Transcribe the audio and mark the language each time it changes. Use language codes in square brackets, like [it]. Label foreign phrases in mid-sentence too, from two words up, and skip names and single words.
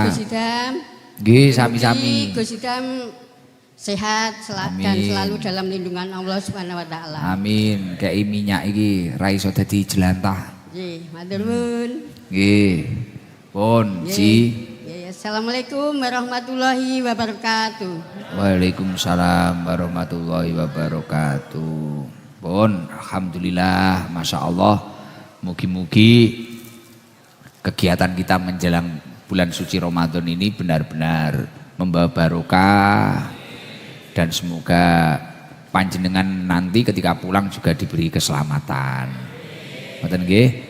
[jv] Gus Idam. Nggih, Mugi sami-sami. [id] Gus Idam sehat dan Amin. selalu dalam lindungan Allah [ar] Subhanahu wa taala. [jv] Amin. Kayak minyak iki ra iso dadi jelantah. Nggih, matur nuwun. Nggih. Pun, Nggih. Ji. Nggih, [ar] السلام عليكم ورحمة الله وبركاته. وعليكم السلام ورحمة الله وبركاته. Pun, الحمد لله، ما شاء الله. [id] Mugi-mugi kegiatan kita menjelang bulan suci Ramadan ini benar-benar membawa barokah dan semoga panjenengan nanti ketika pulang juga diberi keselamatan. [jv] Ngoten nggih.